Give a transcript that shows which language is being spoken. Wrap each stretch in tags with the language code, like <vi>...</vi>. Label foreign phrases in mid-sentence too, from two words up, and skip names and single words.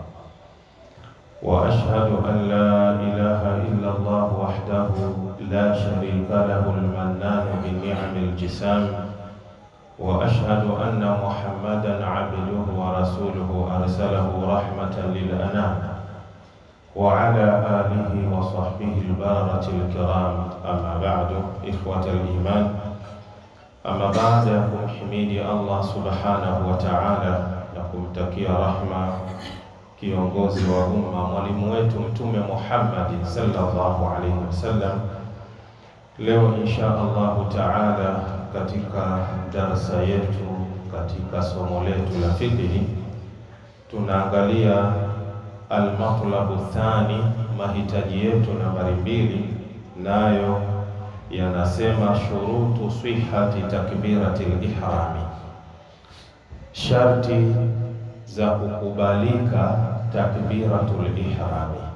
<ar>وأشهد أن لا إله إلا الله وحده لا شريك له المنان بالنعم الجسام، وأشهد أن محمدا عبده ورسوله أرسله رحمة للأنام، وعلى آله وصحبه البارة الكرام. أما بعد، إخوة الإيمان، أما بعد</ar> <sw>kumhimidi Allah</sw> <ar>سبحانه وتعالى</ar> <sw>na kumtakia rahma kiongozi wa umma, mwalimu wetu Mtume Muhammad</sw> <ar>صلى الله عليه وسلم.</ar> <sw>Leo</sw> <ar>إن شاء الله تعالى</ar> <sw>katika darasa yetu, katika somo letu la fiqh, tunaangalia</sw> <ar>المطلب الثاني,</ar> <sw>mahitaji yetu nambari 2, nayo yanasema</sw> <ar>شروط صحة تكبيرة الإحرام,</ar> <sw>sharti za kukubalika</sw> <ar>تكبيرة الإحرام.</ar>